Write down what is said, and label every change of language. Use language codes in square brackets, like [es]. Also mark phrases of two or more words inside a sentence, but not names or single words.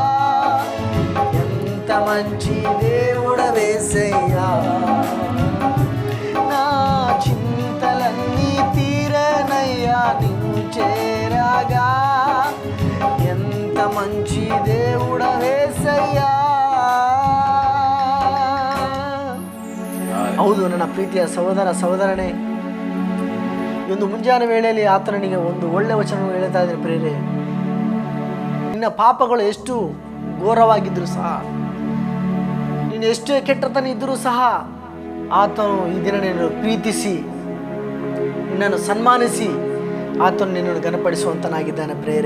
[te] ఎంత మంచి దేవుడవేసయ్యా, నా చింతలన్నీ తీరేనయ్యా నిన్ను చేరగా. ఎంత మంచి దేవుడవేసయ్యా. [kn] ಹೌದು ನನ್ನ ಪ್ರೀತಿಯ ಸಹೋದರ ಸಹೋದರನೇ, ಈ ಒಂದು ಮುಂಜಾನೆ ವೇಳೆಯಲ್ಲಿ ಆತನಿಗೆ ಒಂದು ಒಳ್ಳೆ ವಚನವನ್ನು ಹೇಳ್ತಾ ಇದ್ದಾರೆ ಪ್ರಿಯರೇ. ನಿನ್ನ ಪಾಪಗಳು ಎಷ್ಟು ಘೋರವಾಗಿದ್ದರೂ ಸಹ, ನೀನು ಎಷ್ಟೇ ಕೆಟ್ಟತನ ಇದ್ದರೂ ಸಹ ಆತನು ಈ ದಿನ ನಿನ್ನನ್ನು ಪ್ರೀತಿಸಿ ನಿನ್ನನ್ನು ಸನ್ಮಾನಿಸಿ ಆತನು ನಿನ್ನನ್ನು ಘನಪಡಿಸುವಂತನಾಗಿದ್ದಾನೆ ಪ್ರಿಯರೇ.